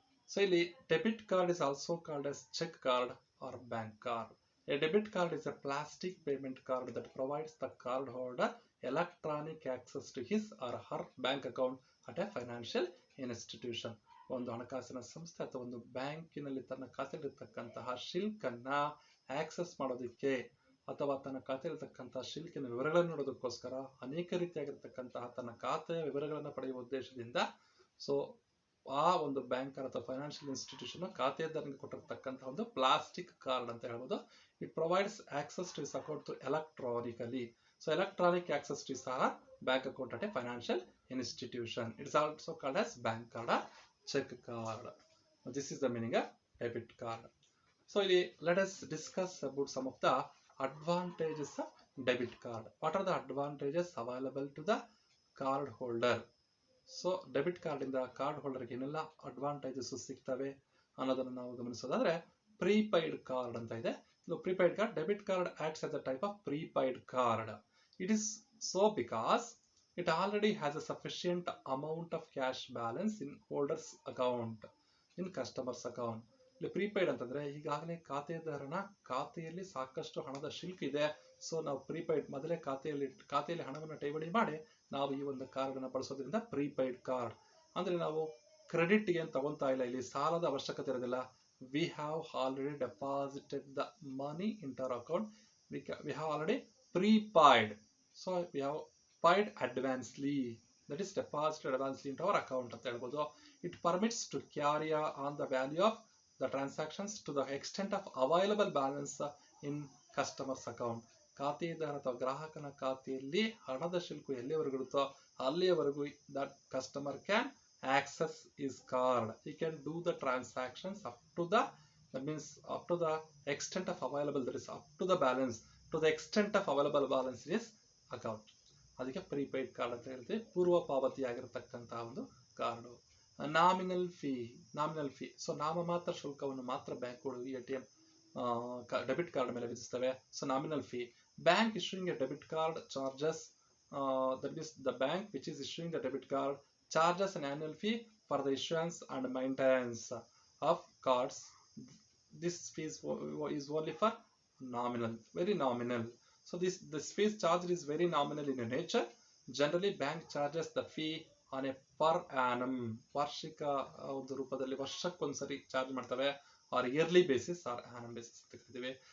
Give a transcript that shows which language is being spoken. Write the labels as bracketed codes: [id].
[en] So debit card is also called as check card or bank card. A debit card is a plastic payment card that provides the cardholder electronic access to his or her bank account at a financial institution. [kn] ಒಂದು ಹಣಕಾಸಿನ ಸಂಸ್ಥೆ ಅಥವಾ ಒಂದು ಬ್ಯಾಂಕಿನಲ್ಲಿ ತನ್ನ ಖಾತೆಯಲ್ಲಿರ್ತಕ್ಕಂತಹ ಶಿಲ್ಕನ್ನ access ಮಾಡೋದಕ್ಕೆ ಅಥವಾ ತನ್ನ ಖಾತೆಯಲ್ಲಿರ್ತಕ್ಕಂತಹ ಶಿಲ್ಕಿನ ವಿವರಗಳನ್ನು ನೋಡೋದಕ್ಕೋಸ್ಕರ ಅನೇಕ ರೀತಿಯಾಗಿರ್ತಕ್ಕಂತಹ ತನ್ನ ಖಾತೆಯ ವಿವರಗಳನ್ನು ಪಡೆಯುವ ಉದ್ದೇಶದಿಂದ ಆ ಒಂದು ಬ್ಯಾಂಕ್ ಅಥವಾ ಫೈನಾನ್ಷಿಯಲ್ ಇನ್ಸ್ಟಿಟ್ಯೂಷನ್ ಖಾತೆದಾರನಿಗೆ ಕೊಟ್ಟಿರ್ತಕ್ಕಂತಹ ಒಂದು ಪ್ಲಾಸ್ಟಿಕ್ ಕಾರ್ಡ್ ಅಂತ ಹೇಳ್ಬೋದು. [en] It provides access to his account through electronically. So electronic access to ಸಹ bank account at a financial institution. It's also called as bank card or check card. This is the meaning of debit card. So ಇಲ್ಲಿ let us discuss about some of the advantages of debit card. What are the advantages available to the card holder? [kn] So debit card ಇಂದ card ಹೋಲ್ಡರ್ಗೆ ಏನೆಲ್ಲ advantages ಸಿಗ್ತವೆ ಅನ್ನೋದನ್ನು ನಾವು ಗಮನಿಸೋದಾದ್ರೆ, ಪ್ರೀಪೈಡ್ card ಅಂತ ಇದೆ. [en] Prepaid card, debit card acts as a type of prepaid card. It is so because it already has a sufficient amount of cash balance in holder's account, in customer's account. [kn] ಇಲ್ಲಿ ಪ್ರೀಪೈಡ್ ಅಂತಂದ್ರೆ ಈಗಾಗಲೇ ಖಾತೆಯಲ್ಲಿ ಸಾಕಷ್ಟು ಹಣದ ಶಿಲ್ಕ್ ಇದೆ. ಸೊ ನಾವು ಪ್ರೀಪೈಡ್ ಮೊದಲೇ ಖಾತೆಯಲ್ಲಿ ಹಣವನ್ನು ಠೇವಣಿ ಮಾಡಿ ನಾವು ಈ ಒಂದು ಕಾರ್ಡ್ ಅನ್ನು ಬಳಸೋದ್ರಿಂದ ಪ್ರೀಪೈಡ್ ಕಾರ್ಡ್ ಅಂದ್ರೆ ನಾವು ಕ್ರೆಡಿಟ್ ಏನು ತಗೊಂತಾ ಇಲ್ಲ, ಇಲ್ಲಿ ಸಾಲದ ಅವಶ್ಯಕತೆ ಇರೋದಿಲ್ಲ. [en] We have already deposited the money in our account. We have already prepaid. So we have paid advancedly, that is deposited advancedly into our account [kn] ಅಂತ ಹೇಳ್ಬೋದು. [en] It permits to carry on the value of the transactions to the extent of available balance in customers account. [kn] ಖಾತೆದಾರ ಅಥವಾ ಗ್ರಾಹಕನ ಖಾತೆಯಲ್ಲಿ ಹಣದ ಶಿಲ್ಕು ಎಲ್ಲಿವರೆಗೂ ಇರುತ್ತೋ ಅಲ್ಲಿಯವರೆಗೂ [en] that customer can access his card. He can do the transactions up to the, that means up to the extent of available, that is up to the balance, to the extent of available balance in his account. [kn] ಅದಕ್ಕೆ prepaid card ಅಂತ ಹೇಳ್ತೀವಿ. ಪೂರ್ವ ಪಾವತಿ ಆಗಿರತಕ್ಕಂತಹ ಒಂದು card. [en] Nominal fee. [kn] So ನಾಮಮಾತ್ರ ಶುಲ್ಕವನ್ನು ಮಾತ್ರ ಬ್ಯಾಂಕ್ಗಳು ATM ಡೆಬಿಟ್ ಕಾರ್ಡ್ ಮೇಲೆ ವಿಧಿಸ್ತವೆ. So nominal fee. [en] Bank issuing a debit card charges, that means the bank which is issuing the debit card charges an annual fee for the issuance and maintenance of cards. This fees is only for nominal, very nominal. So this fees charged is very nominal in nature. Generally bank charges the fee on a per annum, [kn] ವಾರ್ಷಿಕ ಒಂದು ರೂಪದಲ್ಲಿ ವರ್ಷಕ್ಕೊಂದ್ಸರಿ charge ಮಾಡ್ತವೆ, [en] or yearly basis or annum basis [kn] ಅಂತ ಕರಿತೀವಿ.